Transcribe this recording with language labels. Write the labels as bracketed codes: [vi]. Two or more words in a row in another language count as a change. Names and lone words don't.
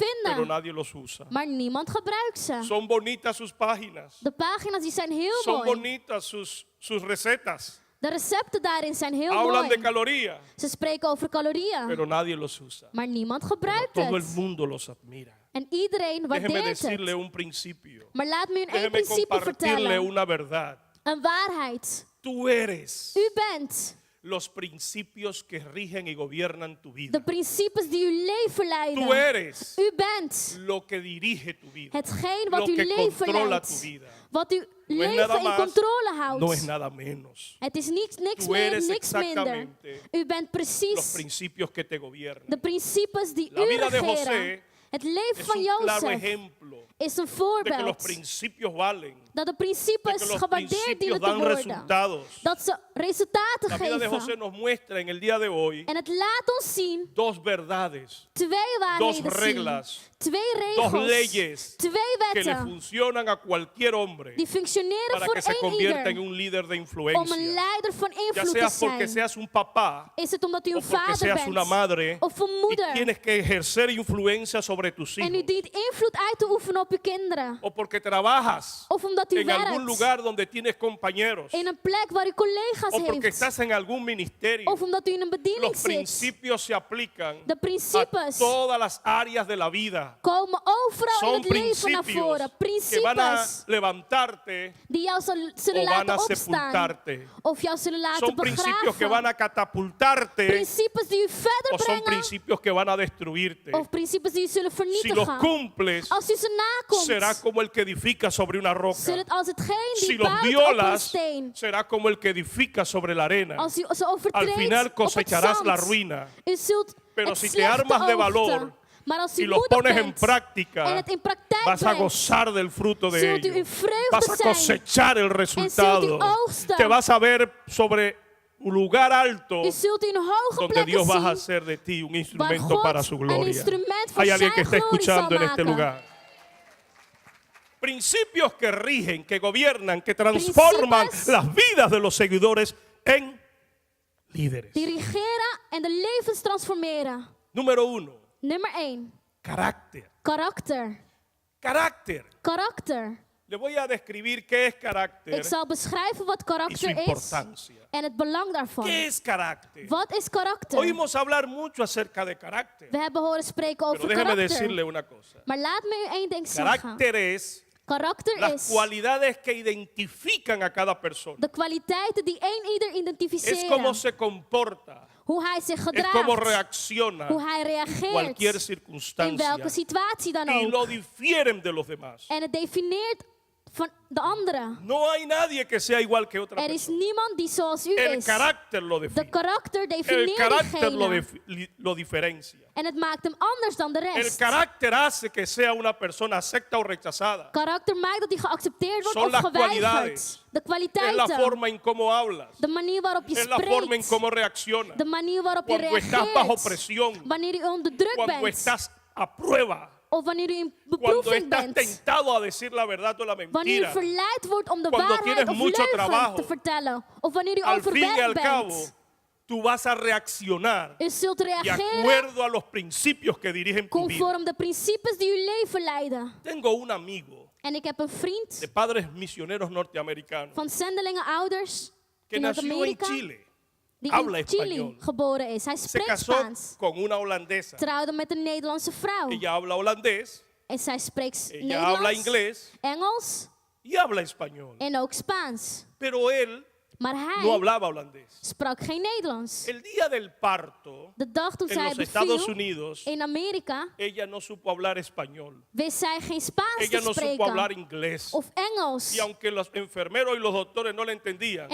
[es] pero [nl] vinden. [es] nadie los usa. [nl] Maar niemand gebruikt ze. [es] Son bonitas sus páginas, [nl] De pagina's die zijn heel [es] son [nl] mooi. [es] bonitas sus recetas, [nl] De recepten daarin zijn heel [es] hablan de [nl] mooi. [es] calorías, [nl] Ze spreken over calorieën. [es] pero nadie los usa. [nl] Maar niemand gebruikt [es] Todo el [nl] het. [es] mundo los admira. [nl] En iedereen [es] Déjeme [nl] waardeert [es] decirle [nl] het. [es] un principio. [nl] Maar laat me u één [es] Déjeme [nl] principe [es] compartirle [nl] vertellen. [es] una verdad. [nl] Een waarheid. [es] Tú eres [nl] U bent [es] los principios que rigen y gobiernan tu [nl] de [es] vida. [nl] principes die uw leven [es] Tú [nl] leiden. [es] eres [nl] U bent [es] lo que dirige tu vida. [nl] hetgeen [es] Lo [nl] wat uw [es] que [nl] leven [es] controla tu [nl] leidt. [es] vida. [nl] Wat uw [es] No es nada [nl] leven in [es] más, [nl] controle [es] no es [nl] houdt. [es] nada menos. [nl] Het is niks [es] Tú [nl] meer, [es] eres [nl] niks minder. [es] exactamente [nl] U bent [es] Los [nl] precies [es] principios que te gobiernan. [nl] de principes die [es] La [nl] u [es] vida de [nl] regeren. [es] José [nl] Het leven [es] Es [nl] van [es] un claro [nl] Jozef [es] ejemplo [nl] is een [es] de que los [nl] voorbeeld. [es] principios valen, [nl] Dat de [es] de [nl] principes [es] que los [nl] gewaardeerd [es] principios [nl] dienen te [es] dan [nl] worden. [es] resultados. [nl] Dat ze resultaten [es] La vida de José [nl] geven. [es] nos muestra en el día de hoy [nl] En het laat ons zien [es] dos verdades, [nl] twee [es] dos [nl] waarheden zien. [es] reglas, [nl] Twee [es] dos [nl] regels. [es] leyes [nl] Twee [es] que le [nl] wetten. [es] funcionan a cualquier hombre [nl] Die functioneren [es] para [nl] voor [es] que se [nl] één [es] convierta en [nl] ieder. [es] un líder de [nl] Om een [es] influencia. [nl] leider van [es] Ya [nl] invloed te [es] sea porque [nl] zijn. [es] seas un papá [nl] Is het omdat u [es] o [nl] een [es] porque [nl] vader [es] seas una [nl] bent. [es] madre [nl] Of een [es] y [nl] moeder. [es] tienes que ejercer influencia sobre tus [nl] En u [es] hijos. [nl] dient invloed uit te oefenen op uw kinderen. [es] O porque trabajas [nl] Of omdat u [es] en algún [nl] werkt [es] lugar donde tienes compañeros. [nl] in een plek waar u collega's [es] O porque [nl] heeft. [es] estás en algún ministerio. [nl] Of omdat u in een bediening [es] Los [nl] zit. [es] principios se aplican [nl] De [es] a [nl] principes [es] todas las áreas de la vida. [nl] komen overal in [es] Son [nl] het leven naar [es] principios [nl] voren. [es] que van a [nl] Principes [es] levantarte [nl] die jou zullen [es] o van [nl] laten [es] a [nl] opstaan. [es] sepultarte. [nl] Of jou zullen laten [es] Son principios que van [nl] begraven. [es] a catapultarte [nl] Principes die u verder [es] o son [nl] brengen. [es] principios que van a destruirte. [nl] Of principes die u zullen [es] Si los [nl] vernietigen. [es] cumples, [nl] Als u ze [es] será [nl] nakomt, [es] como el que edifica sobre una [nl] zul [es] roca. [nl] het als hetgeen [es] Si [nl] die [es] los [nl] bouwt op een [es] violas, [nl] steen. [es] será como el que edifica sobre la arena. [nl] Als u ze [es] Al [nl] overtreedt [es] final [nl] op het [es] cosecharás la [nl] zand. [es] ruina. [nl] U zult [es] Pero [nl] het [es] si te [nl] slechte [es] armas de [nl] oogsten. [es] valor [nl] Maar als [es] y [nl] u [es] los [nl] moedig [es] pones en [nl] bent [es] práctica, [nl] en het in praktijk [es] vas a [nl] brengt, [es] gozar del fruto de [nl] zult u [es] ello. [nl] in vreugde [es] Vas a [nl] zijn [es] cosechar el resultado. [nl] oogsten. [es] Te vas a ver sobre un lugar alto [nl] U zult in hoge [es] donde [nl] plekken [es] Dios va a [nl] zien [es] hacer de ti un [nl] waar [es] instrumento [nl] God [es] para su [nl] een [es] gloria. [nl] instrument voor [es] Hay alguien que [nl] zijn [es] está [nl] glorie zal [es] escuchando en este [nl] maken. [es] lugar. Principios que rigen, que gobiernan, que transforman [nl] Principes [es] las vidas de los seguidores en líderes. [nl] Die regeren en de levens transformeren. [es] Número 1, [nl] Nummer 1. [es] carácter. [nl] Karakter. [es] Carácter. [nl] Karakter. [es] Le voy a describir qué es carácter [nl] Ik zal beschrijven wat [es] y su [nl] karakter is [es] importancia. [nl] en het belang daarvan. [es] ¿Qué es carácter? [nl] Wat is karakter? [es] Oímos hablar mucho acerca de carácter. [nl] We hebben horen spreken [es] Pero [nl] over [es] déjeme [nl] karakter. [es] decirle una cosa. [nl] Maar laat me u één ding zeggen. [es] Carácter es [nl] Karakter [es] las [nl] is [es] cualidades que identifican a cada persona. [nl] de kwaliteiten die ieder [es] Es [nl] identificeren. [es] cómo se comporta, [nl] Hoe hij zich [es] es cómo [nl] gedraagt. [es] reacciona [nl] Hoe hij [es] en [nl] reageert. [es] cualquier [nl] In [es] circunstancia [nl] welke situatie dan [es] y lo [nl] ook. [es] difieren de los demás. [nl] En het definieert van de anderen. [es] No hay nadie que sea igual que otra [nl] Er is [es] persona. [nl] niemand die zoals u [es] El [nl] is. [es] carácter lo [nl] De [es] define. [nl] karakter [es] El [nl] definieert [es] carácter [nl] diegene. [es] lo diferencia. [nl] En het maakt hem anders dan de [es] El [nl] rest. [es] carácter hace que sea una persona acepta o rechazada. [nl] Karakter maakt dat hij geaccepteerd wordt [es] Son [nl] of [es] las [nl] geweigerd. [es] cualidades. [nl] De [es] Es la [nl] kwaliteiten. [es] forma en cómo hablas. [nl] De manier waarop je [es] Es la forma en [nl] spreekt. [es] cómo reaccionas. [nl] De manier waarop je [es] Cuando estás bajo [nl] reageert. [es] presión. [nl] Wanneer u onder druk [es] Cuando [nl] bent. [es] estás a prueba. [nl] Of wanneer u in [es] Cuando [nl] beproeving [es] estás [nl] bent. [es] tentado a decir la verdad o la [nl] Wanneer u [es] mentira. [nl] verleid wordt om de [es] Cuando [nl] waarheid [es] tienes [nl] of [es] mucho [nl] leugen [es] trabajo. [nl] te vertellen. Of wanneer u [es] Al fin y al [nl] overwerkt [es] cabo, [nl] bent. [es] tú vas a reaccionar [nl] U zult [es] de [nl] reageren [es] acuerdo a los principios que dirigen tu vida. [nl] conform de principes die uw leven leiden. [es] Tengo un amigo [nl] En ik heb een vriend [es] de padres misioneros norteamericanos [nl] van zendelingen ouders [es] que [nl] in [es] nació en [nl] Noord-Amerika [es] Chile. [nl] die [es] habla [nl] in Chile [es] español. [nl] geboren is. Hij [es] Se [nl] spreekt [es] casó [nl] Spaans. [es] con una holandesa. [nl] Trouwde met een Nederlandse vrouw. [es] Ella habla holandés, [nl] En zij spreekt [es] ella habla [nl] Nederlands, [es] inglés [nl] Engels [es] y habla español. [nl] en ook Spaans. [es] Pero él [nl] Maar [es] no [nl] hij [es] hablaba holandés. [nl] sprak geen Nederlands. [es] El día del parto [nl] De dag toen [es] en [nl] zij [es] los Estados [nl] beviel [es] Unidos, [nl] in Amerika, [es] ella no supo hablar español. [nl] wist zij geen Spaans [es] Ella [nl] te [es] no supo hablar [nl] spreken. [es] inglés. [nl] Of Engels. [es] Y aunque los enfermeros y los doctores no le entendían,